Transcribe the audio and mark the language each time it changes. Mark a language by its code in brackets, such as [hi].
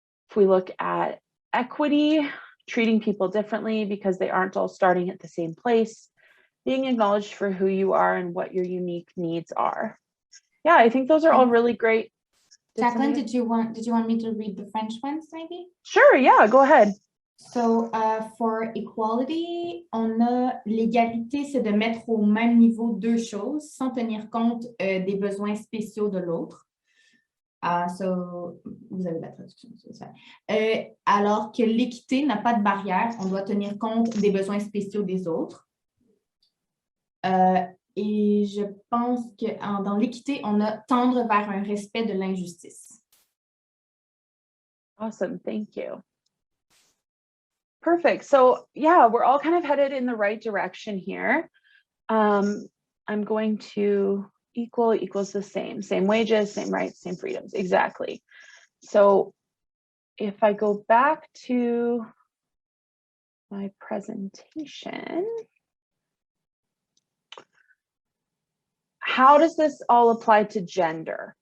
[en] If we look at equity, treating people differently because they aren't all starting at the same place, being acknowledged for who you are and what your unique needs are. Yeah, I think those are all really great. Jacqueline, did you want me to read the French ones maybe? Sure, yeah, go ahead. So for equality, [fr] on a l'égalité, c'est de mettre au même niveau deux choses sans tenir compte des besoins spéciaux de l'autre. So, vous avez la traduction, alors que l'équité n'a pas de barrière, on doit tenir compte des besoins spéciaux des autres. Et je pense que dans l'équité, on a tendre vers un respect de l'injustice. [en] Awesome, thank you. Perfect. So yeah, we're all kind of headed in the right direction here. I'm going to equal equals the same wages, same rights, same freedoms. Exactly. So if I go back to my presentation, how does this all apply to gender?